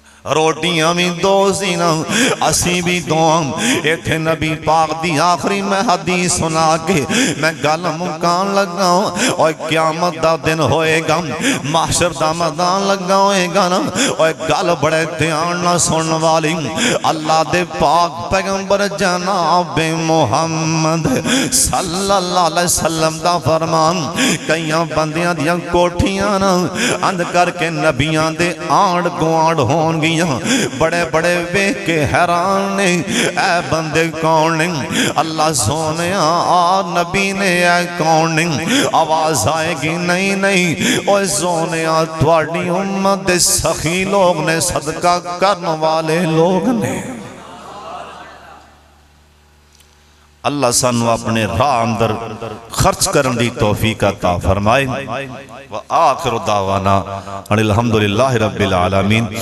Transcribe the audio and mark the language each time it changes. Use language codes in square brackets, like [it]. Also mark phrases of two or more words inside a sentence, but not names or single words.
[pa] روٹیاں بھی دو سی نا، اسی بھی دو۔ اتھے نبی پاک دی آخری میں حدیث سنا کے میں گل مکان لگا. اور قیامت دا دن ہوئےگا، محشر دا میدان لگا ہوئےگا نا. اور گل بڑے دھیان نال سن والی، اللہ دے پاک پیغمبر جناب محمد [ar] صلى الله عليه وسلم [pa] دا فرمان، کئی بندیاں دیاں کوٹھیاں نا انھ کر کے نبیاں دے آنڈ گوانڈ ہون گیاں. بڑے بڑے ویکھ کے حیران نے، اے بندے کون نے? اللہ سوہنے آ نبی نے، اے کون نے? آواز آئےگی نہیں نہیں، اور سوہنے تھوڑی امت دے سخی لوگ نے، صدقہ کرن والے لوگ نے. اللہ سانوں اپنے راہ اندر خرچ کرن دی توفیق عطا فرمائے. [ar] وآخر دعوانا أن الحمد لله رب العالمين.